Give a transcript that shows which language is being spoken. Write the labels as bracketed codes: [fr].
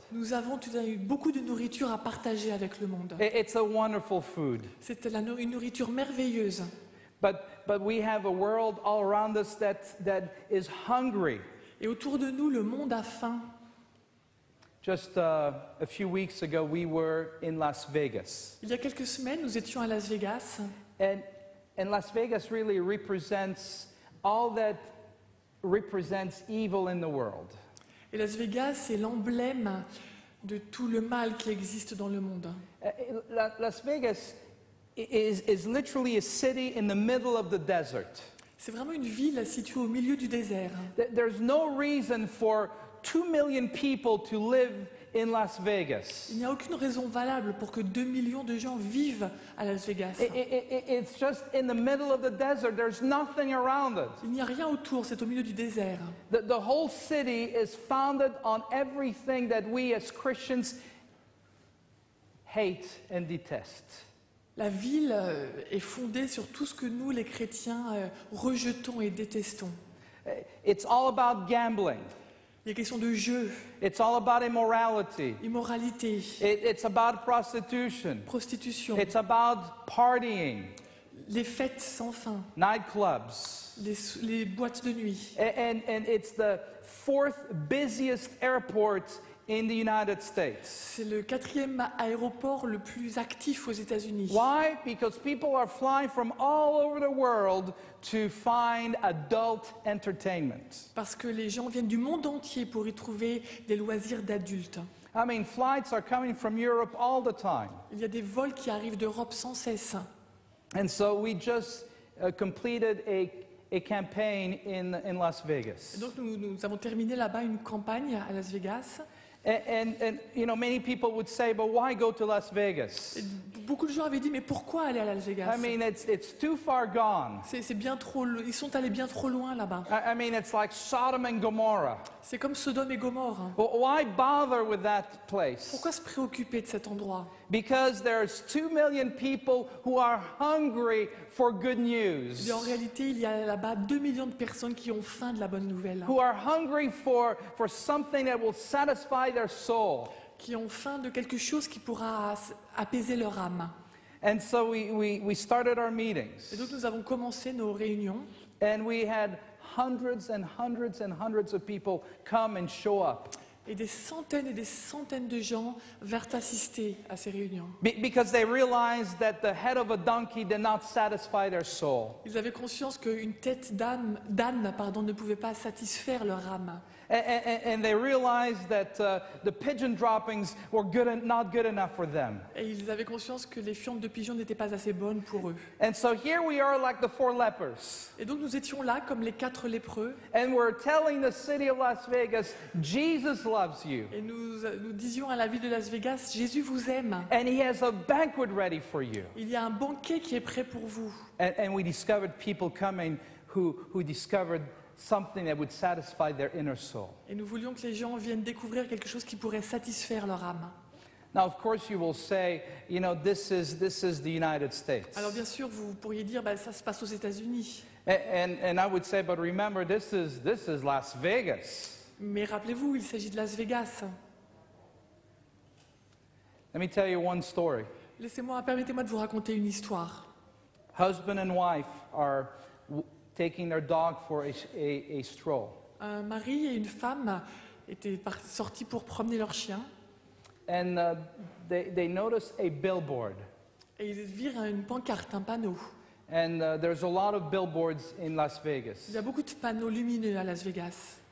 [fr] nous avons beaucoup de nourriture à partager avec le monde. [en] It's a wonderful food. [fr] C'est une nourriture merveilleuse. [en] But we have a world all around us that is hungry. [fr] Et autour de nous, le monde a faim. [en] Just a few weeks ago, we were in Las Vegas. [fr] Il y a quelques semaines, nous étions à Las Vegas. [en] And Las Vegas really represents all that represents evil in the world. [fr] Et Las Vegas est l'emblème de tout le mal qui existe dans le monde. [en] Las Vegas is literally a city in the middle of the desert. [fr] C'est vraiment une ville située au milieu du désert. [en] There's no reason for 2 million people to live in Las Vegas. [fr] Il n'y a aucune raison valable pour que 2 millions de gens vivent à Las Vegas. [en] It's just in the middle of the desert. There's nothing around it. [fr] Il n'y a rien autour, c'est au milieu du désert. [en] The whole city is founded on everything that we as Christians hate and detest. [fr] La ville est fondée sur tout ce que nous, les chrétiens, rejetons et détestons. [en] It's all about gambling. [fr] Il y a question de jeu, [en] It's all about immorality. [fr] immoralité, [en] It's about prostitution. [fr] prostitution, [en] It's about partying, [fr] les fêtes sans fin, [en] nightclubs. [fr] les boîtes de nuit. [en] And it's the fourth busiest airport in the United States. [fr] C'est le 4e aéroport le plus actif aux États-Unis. [en] Why? Because people are flying from all over the world to find adult entertainment. [fr] Parce que les gens viennent du monde entier pour y trouver des loisirs d'adultes. [en] I mean, flights are coming from Europe all the time. [fr] Il y a des vols qui arrivent d'Europe sans cesse. [en] And so we just completed a campaign in Las [fr] Et [en] Vegas. [fr] donc nous avons terminé là-bas une campagne à Las Vegas. [en] And you know, many people would say, but why go to Las Vegas? [fr] Et beaucoup de gens avaient dit, mais pourquoi aller à Las Vegas? [en] I mean, it's too far gone. [fr] C'est bien trop, ils sont allés bien trop loin là-bas. [en] I mean, it's like Sodom and Gomorrah. [fr] C'est comme Sodome et Gomorre. [en] Why bother with that place? [fr] Pourquoi se préoccuper de cet endroit? [en] Because there's 2 million people who are hungry for good news, [fr] Et en réalité, il y a là-bas 2 millions de personnes qui ont faim de la bonne nouvelle, [en] who are hungry for something that will satisfy their soul. [fr] qui ont faim de quelque chose qui pourra apaiser leur âme. [en] And so we started our [fr] Et [en] meetings, [fr] donc nous avons commencé nos réunions [en] and we had hundreds and hundreds and hundreds of people come and show up. [fr] Et des centaines de gens vinrent assister à ces réunions. [en] Because they realized that the head of a donkey did not satisfy their soul. [fr] Ils avaient conscience qu'une tête d'âne ne pouvait pas satisfaire leur âme. [en] And they realized that the pigeon droppings were not good enough for them. [fr] Et ils avaient conscience que les fientes de pigeons n'étaient pas assez bonnes pour eux. [en] And so here we are like the 4 lepers. [fr] Et donc nous étions là comme les 4 lépreux. [en] And we're telling the city of Las Vegas, Jesus loves you. [fr] Et nous disions à la ville de Las Vegas, Jésus vous aime. [en] And he has a banquet ready for you. [fr] Il y a un banquet qui est prêt pour vous. [en] And we discovered people coming who discovered something that would satisfy their inner soul. [fr] Et nous voulions que les gens viennent découvrir quelque chose qui pourrait satisfaire leur âme. [en] Now, of course, you will say, you know, this is the United States. [fr] Alors bien sûr, vous pourriez dire, ça se passe aux États-Unis. [en] And I would say, but remember, this is Las Vegas. [fr] Mais rappelez-vous, il s'agit de Las Vegas. [en] Let me tell you one story. [fr] Permettez-moi de vous raconter une histoire. [en] Husband and wife are taking their dog for a stroll. [fr] Un mari et une femme étaient sortis pour promener leur chien. [en] And they noticed a billboard. [fr] Et ils virent une pancarte, un panneau. [en] And there's a lot of billboards in Las Vegas. [fr] Il y a beaucoup de panneaux lumineux à Las Vegas.